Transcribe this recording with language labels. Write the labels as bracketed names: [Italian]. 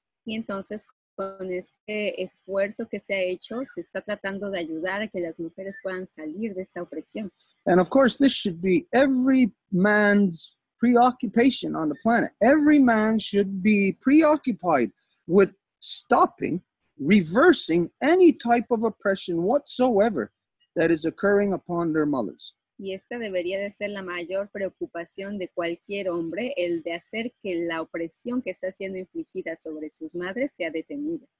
[Spanish] Y entonces con este esfuerzo que se ha hecho, se está tratando de ayudar a que las mujeres puedan salir de esta opresión. [English] And of course, this should be every man's preoccupation on the planet. Every man should be preoccupied with stopping, reversing any type of oppression whatsoever that is occurring upon their mothers. [Spanish] Y esta debería de ser la mayor preocupación de cualquier hombre, el de hacer que la opresión que está siendo infligida sobre sus madres sea detenida.